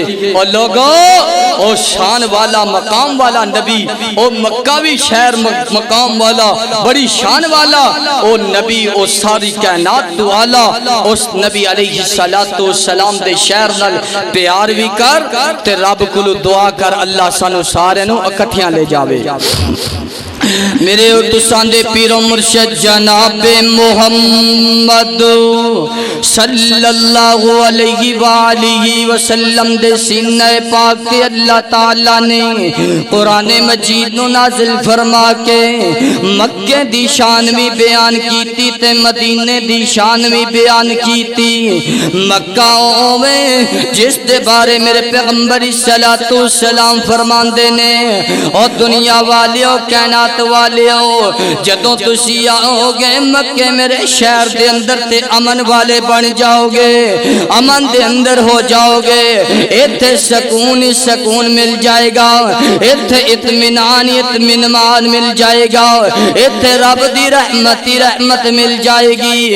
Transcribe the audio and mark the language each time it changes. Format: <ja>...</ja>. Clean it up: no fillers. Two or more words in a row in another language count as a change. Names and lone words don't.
<pa>اور لوگوں، او شان والا مقام والا نبی، او مکاوی شہر مقام والا، بڑی شان والا او نبی، او ساری کائنات والا اس نبی علیہ السلام دے شہر نال پیار بھی کر تے رب کولوں دعا کر اللہ سانوں سارے نوں اکٹھیاں لے جاوے. میرے اور تسان دے پیر و مرشد جناب محمد</pa> <ar>صلی اللہ علیہ وآلہ وسلم</ar> <pa>دے سینہ پاک تے اللہ تعالیٰ نے قرآن مجید نو نازل فرما کے مکہ دی شان بھی بیان کیتی تے مدینے دی شان بھی بیان کیتی۔ مکہ میں جس دے بارے میرے پیغمبر</pa> <ar>صلی السلام</ar> <pa>فرمان دینے اور دنیا والیوں کائنات والیوں جدوں تسی آؤ گے مکہ میرے شہر دے اندر تے امن والے بن جاؤ گے، امن دے اندر ہو جاؤ گے، ایتھے سکون ہی سکون مل جائے گا، ایتھے اطمینان اطمینان مل جائے گا، ایتھے رب دی رحمت مل جائے گی۔</pa>